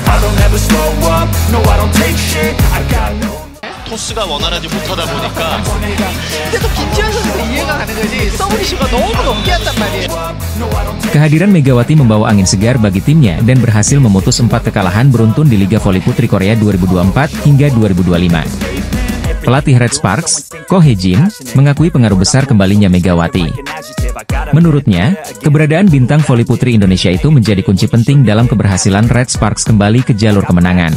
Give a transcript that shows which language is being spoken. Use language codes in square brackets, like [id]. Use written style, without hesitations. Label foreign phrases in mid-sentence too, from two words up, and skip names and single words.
[en] don't ever slow up, no I don't take shit, I got no. [ko] 토스가 원활하지 못하다 보니까 그래도 김지현 선수가 이해가 가는 거지. 서브리슈가 너무 높게 한단 말이에요. [id] Kehadiran Megawati membawa angin segar bagi timnya dan berhasil memutus 4 kekalahan beruntun di Liga Voli Putri Korea 2024 hingga 2025. Pelatih Red Sparks, Ko Hye-jin, mengakui pengaruh besar kembalinya Megawati. Menurutnya, keberadaan bintang voli putri Indonesia itu menjadi kunci penting dalam keberhasilan Red Sparks kembali ke jalur kemenangan.